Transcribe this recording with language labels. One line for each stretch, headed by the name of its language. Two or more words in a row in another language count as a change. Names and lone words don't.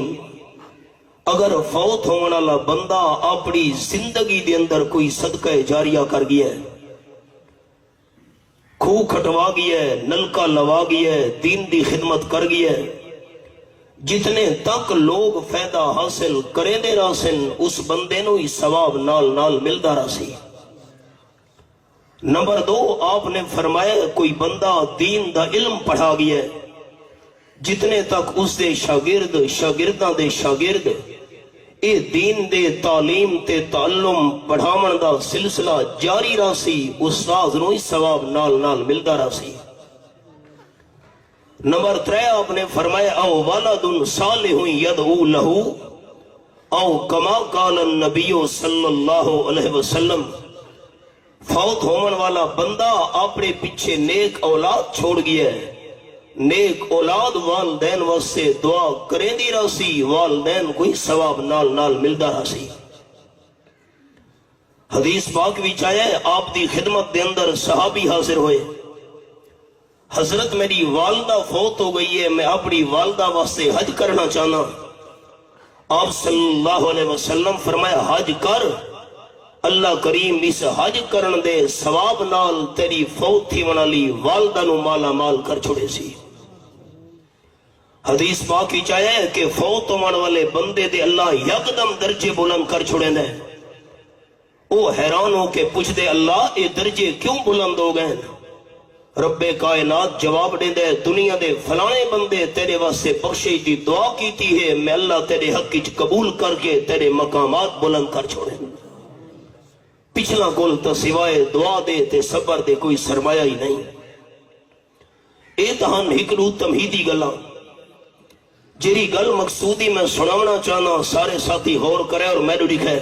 Punjabi: اگر فوت ہونے والا بندہ اپنی زندگی دے اندر کوئی صدقہ جاریہ کر گیا ہے، کھو کھٹوا گیا ہے، نلکا لوا گیا ہے، دین دی خدمت کر گیا ہے، جتنے تک لوگ فائدہ حاصل کریں دے رہا سن اس بندے نو ہی ثواب نال نال ملدا رہا سی۔ نمبر 2 آپ نے فرمایا کوئی بندہ دین دا علم پڑھا گیا ہے، جتنے تک اس دے شاگرد شاگرداں دے شاگرد اے دین دے تعلیم تے تعلم پڑھاون دا سلسلہ جاری رہا سی، استاد نو ہی ثواب نال نال ملدا رہا سی۔ نمبر 3 آپ نے فرمایا
Arabic: او والد صالح یدعو لہو او کما قال النبی صلی اللہ علیہ وسلم۔
Punjabi: فوت ہون والا بندہ اپنے پیچھے نیک اولاد چھوڑ گیا ہے، نیک اولاد والدین واسطے دعا کریں دی رہا سی، والدین کوئی ثواب نال نال ملدا رہا سی۔ حدیث پاک وچ آیا ہے آپ دی خدمت دے اندر صحابی حاضر ہوئے، حضرت میری والدہ فوت ہو گئی ہے، میں اپنی والدہ واسطے حج کرنا چاہنا۔ آپ صلی اللہ علیہ وسلم فرمایا حج کر، اللہ کریم اس حج کرن دے ثواب نال تیری فوت تھی والی والدہ نو مالا مال کر چھوڑے سی۔ حدیث پاک وچ آیا ہے کہ فوت ہونے والے بندے دے اللہ یکدم درجے بلند کر چھوڑے دے۔ وہ حیران ہو کے پوچھ دے اللہ اے درجے کیوں بلند ہو گئے؟ رب کائنات جواب دے دے دنیا دے فلانے بندے تیرے واسطے بخشش دی دعا کیتی ہے، میں اللہ تیرے حق وچ قبول کر کے تیرے مقامات بلند کر چھوڑے۔ پچھلا کول تو سوائے دعا دے تے صبر دے کوئی سرمایہ ہی نہیں۔
Saraiki: اے تہن ہکڑو تمہیدی گلاں جیری گل مقصودی میں سناونا چاہنا، سارے ساتھی غور کرے اور میں لکھے۔